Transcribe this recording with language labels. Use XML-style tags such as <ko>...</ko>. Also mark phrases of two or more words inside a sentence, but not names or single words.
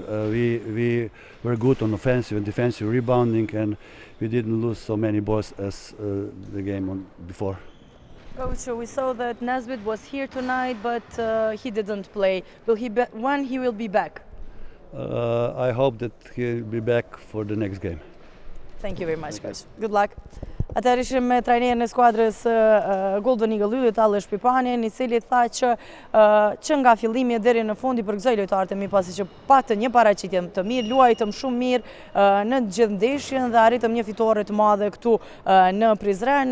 <en>We were good on offensive and defensive rebounding, and we didn't lose so many balls as the game before. Coach, we saw that Nesbitt was here tonight, but he didn't play. When he will be back? I hope that he'll be back for the next game. Thank you very much, Coach. Good luck.</en> <sq>Atëherë ishim me trajnerin e skuadrës Golden Eagle Yllit, Aleš Pipanin, i cili tha që nga fillimi deri në fund i përgëzoi lojtarët e mi pasi që patën një paraqitje të mirë, luajtëm shumë mirë në gjithë ndeshjen dhe arritëm një fitore të madhe këtu në Prizren.</sq>